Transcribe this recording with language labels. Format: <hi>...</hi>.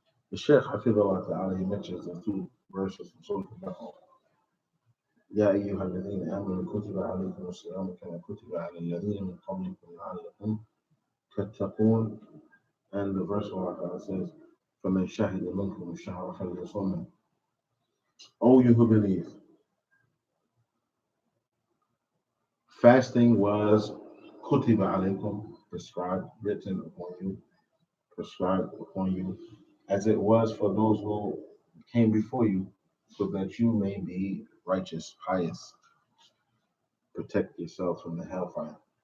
<en>The Shaykh Hafidullah Ta'ala, he mentions the two verses from Surah Al-Baqarah.</en> <ar>يا أيها الذين آمنوا كتب عليكم الصيام كما كتب على الذين من قبلكم لعلكم تتقون.</ar> <en>And the verse where Allah says,</en> <ar>فَمَنْ شَهِدَ مِنْكُمُ الشَّهْرَ فَلْيَصُمْهُ.</ar> <en>O you who believe, fasting was</en> <ar>kutiba alaykum,</ar> <en>prescribed, written upon you, prescribed upon you, as it was for those who came before you, so that you may be righteous, pious, protect yourself from the hellfire.</en>